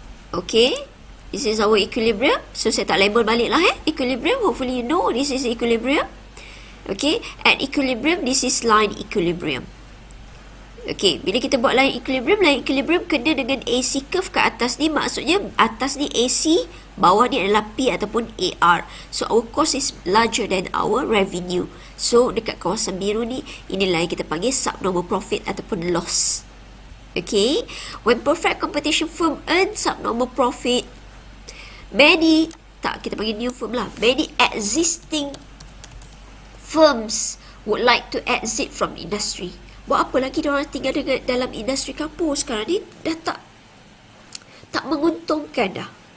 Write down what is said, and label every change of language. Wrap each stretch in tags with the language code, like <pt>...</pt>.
<en>Okay. This is our equilibrium. So</en> <ms>saya tak label balik lah</ms> <en>equilibrium. Hopefully you know this is equilibrium. Okay. At equilibrium, this is line equilibrium.</en> <ms>Okay. Bila kita buat line equilibrium kena dengan AC curve ke atas ni. Maksudnya atas ni AC, bawah ni adalah P ataupun AR.</ms> <en>So our cost is larger than our revenue.</en> <ms>So dekat kawasan biru ni, inilah yang kita panggil subnormal profit ataupun loss. Okay.</ms> <en>When perfect competition firm earn subnormal profit, many new firm lah. Many existing firms would like to exit from industry.</en> <ms>Buat apa lagi diorang tinggal dalam industri kapur sekarang ni? Dah tak menguntungkan dah.</ms>